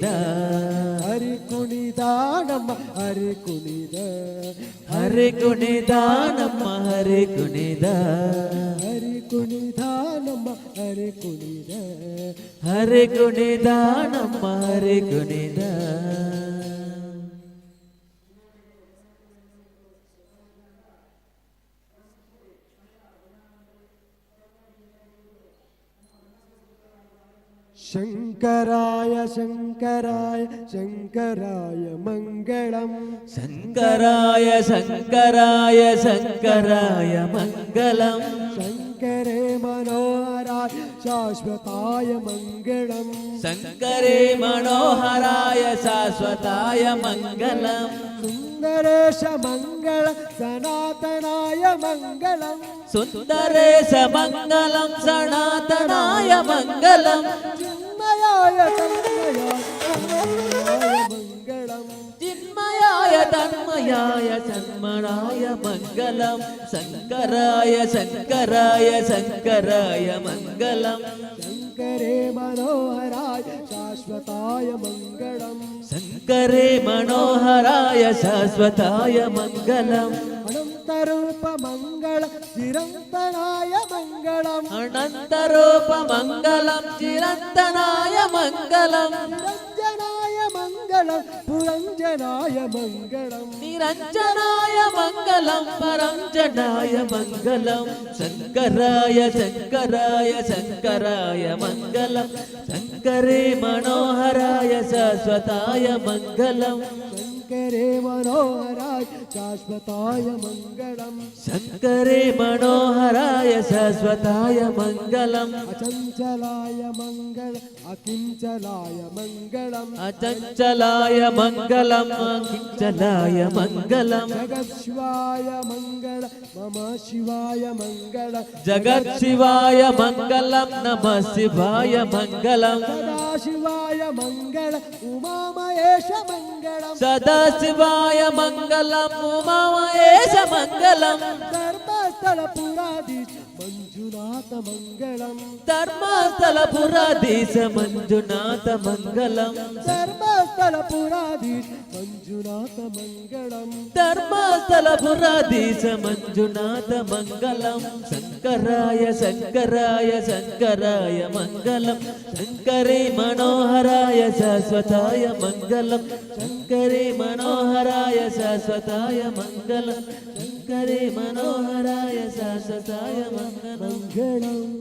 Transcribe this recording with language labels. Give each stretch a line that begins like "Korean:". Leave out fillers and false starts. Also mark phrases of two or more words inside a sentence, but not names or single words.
Kannada: ಹರಿ ಕುಣಿದ ನಮ್ಮ ಹರಿ ಕುಣಿದ ಹರಿ ಕುಣಿದ ನಮ್ಮ ಹರಿ ಕುಣಿದ ಹರಿ ಕುಣಿದ ನಮ್ಮ ಹರಿ ಕುಣಿದ ಹರಿ ಕುಣಿದ ನಮ್ಮ ಹರಿ ಕುಣಿದ
Sanskrit: ಶಂಕರಾಯ ಶಂಕರಾಯ ಶಂಕರಾಯ ಮಂಗಳಂ ಶಂಕರಾಯ ಶಂಕರಾಯ ಶಂಕರಾಯ ಮಂಗಲಂ ಶಂಕರೇ ಮನೋಹರಾಯ ಶಾಶ್ವತಾಯ ಮಂಗಳಂ ಶಂಕರೇ ಮನೋಹರಾಯ ಶಾಶ್ವತಾಯ ಮಂಗಲಂ ಸುಂದರೇಶ ಮಂಗಳ ಸನಾತನಾಯ ಮಂಗಳಂ ಸುಂದರೇಶ ಮಂಗಲಂ ಸನಾತನಾಯ ಮಂಗಲಂ ಚಿನ್ಮಯಾಯ ತನ್ಮಯಾಯ ಮಂಗಳಂ ಚಿನ್ಮಯಾಯ ತನ್ಮಯಾಯ ಸನ್ಮನಾಯ ಮಂಗಲಂ ಶಂಕರಾಯ ಶಂಕರಾಯ ಶಂಕರಾಯ ಮಂಗಲಂ ಶಂಕರೇ ಮನೋಹರಾಯ ಶಾಶ್ವತಾಯ ಮಂಗಳಂ ಶಂಕರೇ ಮನೋಹರಾಯ ಶಾಶ್ವತಾಯ ಮಂಗಲಂ ಅನಂತರೂಪ ಮಂಗಳ ಚಿರಂತನಾಯ ಮಂಗಳಂ ಅನಂತರೂಪ ಮಂಗಲಂ ಚಿರಂತನಾಯ ಮಂಗಲಂ ನಿರಂಜನಾಯ ಮಂಗಳಂ ಪುರಂಜನಾಯ ಮಂಗಳಂ ನಿರಂಜನಾಯ ಮಂಗಲಂ ಪರಂಜನಾಯ ಮಂಗಲಂ ಶಂಕರಾಯ ಶಂಕರಾಯ ಶಂಕರಾಯ ಮಂಗಲಂ ಶಂಕರೇ ಮನೋಹರಾಯ ಶಾಶ್ವತಾಯ ಮಂಗಲಂ ಶಂಕರೇ ಮನೋಹರಾಯ ಶಾಶ್ವತಾಯ ಮಂಗಳಂ ಶಂಕರೇ ಮನೋಹರಾಯ ಶಾಶ್ವತಾಯ ಮಂಗಲಂ ಅಚಂಚಲಾಯ ಮಂಗಳ ಅಕಿಂಚಲಾಯ ಮಂಗಳಂ ಅಚಂಚಲಾಯ ಮಂಗಲಂ ಅಕಿಂಚಲಾಯ ಮಂಗಲಂ ಜಗತ್ ಶಿವಾಯ ಮಂಗಳ ಮಮ ಶಿವಾಯ ಮಂಗಳ ಜಗತ್ ಶಿವಾಯ ಮಂಗಲಂ ನಮಃ ಶಿವಾಯ ಮಂಗಲಂ ಸದಾ ಶಿವಾಯ ಮಂಗಳ ಉಮಾಮಹೇಶ ಮಂಗಳಂ ಸದಾ ಶಿವಾಯ ಮಂಗಲಂ ಉಮಾಮಹೇಶ ಮಂಗಲಂ ಧರ್ಮಸ್ಥಳ ಪುರಾಧೀಶ ಮಂಜುನಾಥ ಮಂಗಳಂ ಧರ್ಮಸ್ಥಳ ಪುರಾಧೀಶ ಮಂಜುನಾಥ ಮಂಗಲಂ ಧರ್ಮಸ್ಥಳ ಪುರಾಧೀಶ ಮಂಜುನಾಥ ಮಂಗಳಂ ಧರ್ಮಸ್ಥಳ ಪುರಾಧೀಶ ಮಂಜುನಾಥ ಮಂಗಲಂ ಶಂಕರಾಯ ಶಂಕರಾಯ ಶಂಕರಾಯ ಮಂಗಲಂ ಶಂಕರೇ ಮನೋಹರಾಯ ಶಾಶ್ವತಾಯ ಮಂಗಲಂ ಶಂಕರೇ ಮನೋಹರಾಯ ಶಾಶ್ವತಾಯ ಮಂಗಲಂ ಶಂಕರೇ ಮನೋಹರಾಯ ಶಾಶ್ವತಾಯ ಮಂಗಲಂ